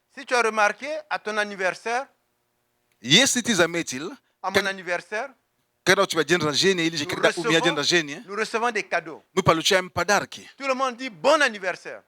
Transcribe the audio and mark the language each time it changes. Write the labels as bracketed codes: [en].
[fr] si tu as remarqué à ton anniversaire, [ru] если ты заметил, [fr] à mon anniversaire, [ru] когда у тебя день рождения или же когда у меня день рождения, [fr] nous recevons des cadeaux. [ru] мы получаем подарки. [fr] Tout le monde dit bon anniversaire.